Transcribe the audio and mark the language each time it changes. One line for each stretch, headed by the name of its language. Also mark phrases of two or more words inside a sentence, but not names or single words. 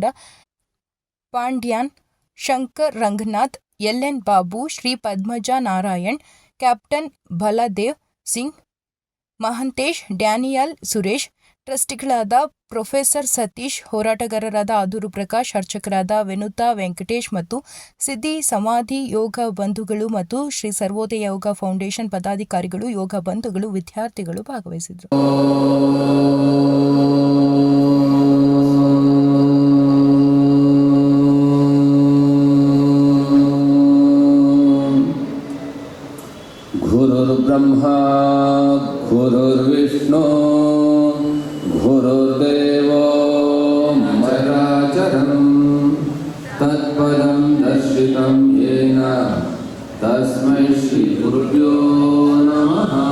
Kannada: ಪಾಂಡ್ಯಾನ್, ಶಂಕರ್ ರಂಗನಾಥ್, ಎಲ್ಎನ್ ಬಾಬು, ಶ್ರೀ ಪದ್ಮಜಾ ನಾರಾಯಣ್, ಕ್ಯಾಪ್ಟನ್ ಬಲದೇವ್ ಸಿಂಗ್, ಮಹಂತೇಶ್, ಡ್ಯಾನಿಯಲ್ ಸುರೇಶ್, ಟ್ರಸ್ಟಿಗಳಾದ ಪ್ರೊಫೆಸರ್ ಸತೀಶ್, ಹೋರಾಟಗಾರರಾದ ಆದೂರು ಪ್ರಕಾಶ್, ಅರ್ಚಕರಾದ ವೆನುತಾ ವೆಂಕಟೇಶ್ ಮತ್ತು ಸಿದ್ಧಿ ಸಮಾಧಿ ಯೋಗ ಬಂಧುಗಳು ಮತ್ತು ಶ್ರೀ ಸರ್ವೋದಯ ಯೋಗ ಫೌಂಡೇಶನ್ ಪದಾಧಿಕಾರಿಗಳು, ಯೋಗ ಬಂಧುಗಳು, ವಿದ್ಯಾರ್ಥಿಗಳು ಭಾಗವಹಿಸಿದರು.
Sanskrit: गुरुर्ब्रह्मा गुरुर्विष्णु गुरुर्देवो चराचरं तत्पदं दर्शितं येन तस्मै श्री गुरुभ्यो नमः.